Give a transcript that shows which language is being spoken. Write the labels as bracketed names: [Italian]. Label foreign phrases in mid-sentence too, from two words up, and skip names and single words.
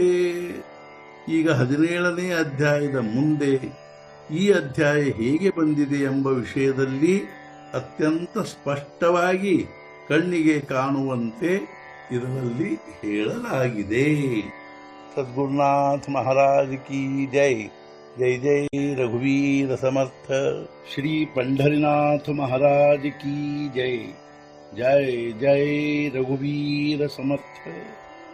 [Kannada] ಈಗ 17ನೇ ಅಧ್ಯಾಯದ ಮುಂದೆ ಈ ಅಧ್ಯಾಯ ಹೇಗೆ ಬಂದಿದೆ ಎಂಬ ವಿಷಯದಲ್ಲಿ ಅತ್ಯಂತ ಸ್ಪಷ್ಟವಾಗಿ ಕಣ್ಣಿಗೆ ಕಾಣುವಂತೆ ಇದರಲ್ಲಿ ಹೇಳಲಾಗಿದೆ. [Hindi] सद्गुरुनाथ महाराज की जय. जय जय रघुवीर समर्थ. ಶ್ರೀ पंढरीनाथ महाराज की जय. [Marathi] जय जय रघुवीर समर्थ.